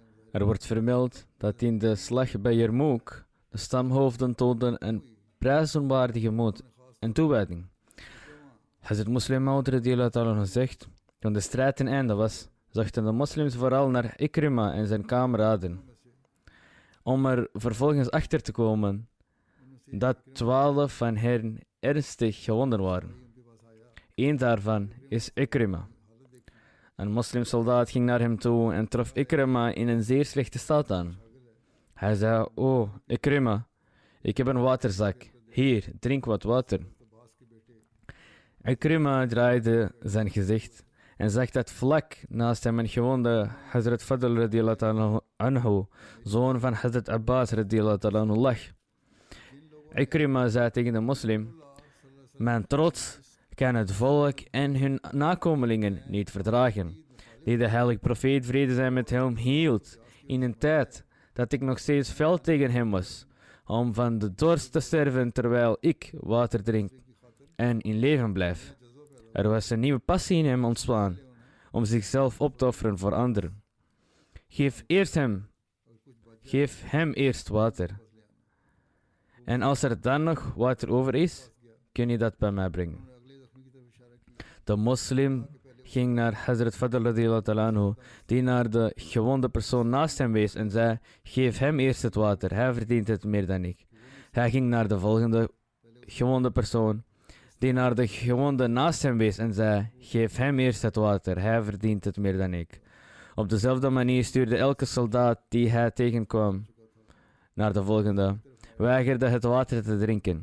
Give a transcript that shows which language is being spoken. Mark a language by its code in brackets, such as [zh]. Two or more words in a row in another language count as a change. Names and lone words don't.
[nl] Er wordt vermeld dat in de slag bij Jarmouk de stamhoofden toonden een prijzenwaardige moed en toewijding. Hazrat Muslim Maud [ar] رضي الله تعالى [nl] zegt, toen de strijd ten einde was, zochten de moslims vooral naar Ikrima en zijn kameraden, om er vervolgens achter te komen dat 12 van hen ernstig gewonden waren. Eén daarvan is Ikrima. Een moslimsoldaat ging naar hem toe en trof Ikrima in een zeer slechte staat aan. Hij zei, "O Ikrima, ik heb een waterzak. Hier, drink wat water." Ikrima draaide zijn gezicht en zag dat vlak naast hem een gewonde Hazrat Fadl [ar] رضي الله تعالى عنه, [nl] zoon van Hazrat Abbas [ar] رضي الله تعالى عنه, [nl] lag. Ikrima zei tegen de moslim, "Mijn trots kan het volk en hun nakomelingen niet verdragen, die de heilige profeet vrede zij met hem hield, in een tijd dat ik nog steeds fel tegen hem was, om van de dorst te sterven terwijl ik water drink en in leven blijf. Er was een nieuwe passie in hem ontstaan, om zichzelf op te offeren voor anderen. Geef hem eerst water. En als er dan nog water over is, kun je dat bij mij brengen." De moslim ging naar Hazrat Fadl [ar] رضي الله تعالى عنه, [nl] die naar de gewonde persoon naast hem wees en zei, "Geef hem eerst het water, hij verdient het meer dan ik." Hij ging naar de volgende gewonde persoon, die naar de gewonde naast hem wees en zei, "Geef hem eerst het water, hij verdient het meer dan ik." Op dezelfde manier stuurde elke soldaat die hij tegenkwam naar de volgende, weigerde het water te drinken.